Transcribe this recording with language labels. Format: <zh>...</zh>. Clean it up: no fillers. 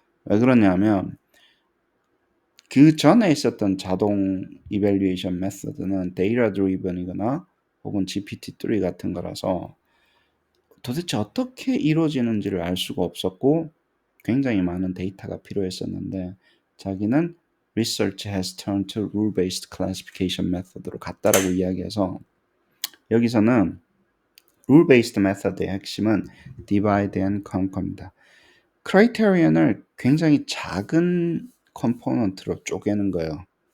<ko>왜 그러냐면 그 전에 있었던 자동 이밸류에이션 메서드는 데이터 드리븐이거나 혹은 GPT-3 같은 거라서 도대체 어떻게 이루어지는지를 알 수가 없었고 굉장히 많은 데이터가 필요했었는데 자기는</ko> <en>research has turned to rule-based classification method</en> <ko>로 갔다라고 이야기해서 여기서는 rule-based method의 핵심은 divide and conquer입니다. 크라이테리언을 굉장히 작은 컴포넌트로 쪼개는 거예요.</ko>